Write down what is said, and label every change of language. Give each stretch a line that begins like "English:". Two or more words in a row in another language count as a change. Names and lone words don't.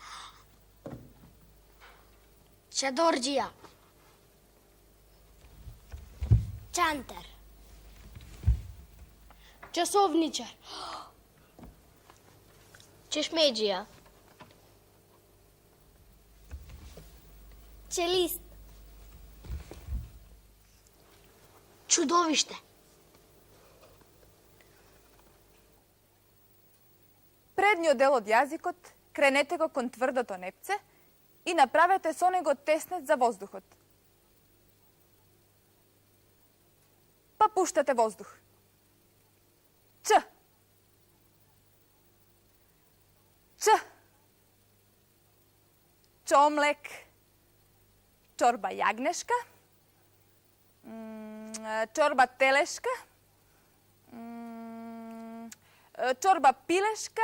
Macedonian: Чадорџија. Čantar. Часовничар. Чешмеџија. Čelist. Чудовиште. Предниот дел од јазикот кренете го кон тврдото непце и направете со него теснет за воздухот. Па пуштате воздух. Ч. Ч. Чомлек. Чорба јагнешка. Чорба телешка. Чорба пилешка.